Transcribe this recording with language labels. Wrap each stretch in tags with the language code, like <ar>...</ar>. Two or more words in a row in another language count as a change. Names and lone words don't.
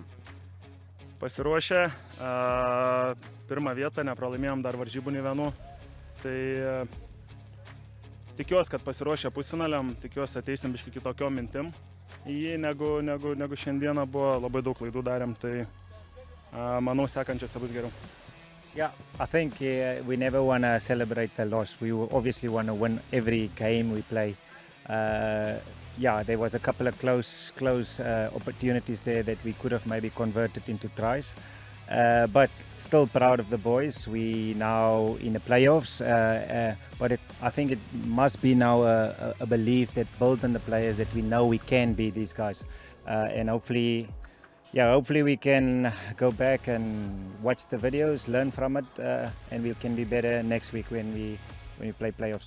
<lt>Pasiruošę, pirmą vietą, nepralaimėjom dar varžybų nei vienų, tai tikiuosi, kad pasiruošę pusfinaliam, tikiuosi ateisim biškį kitokiom mintim į jį, negu šiandieną buvo, labai daug klaidų darėm, tai manau sekančiose bus geriau.</lt> <en>Yeah, I think we never want to celebrate the loss. We obviously want to win every game we play. Yeah, there was a couple of close opportunities there that we could have maybe converted into tries. But still proud of the boys. We now in the playoffs, but I think it must be now a belief that built on the players that we know we can be these guys, and hopefully we can go back and watch the videos, learn from it, and we can be better next week when we play playoffs.</en>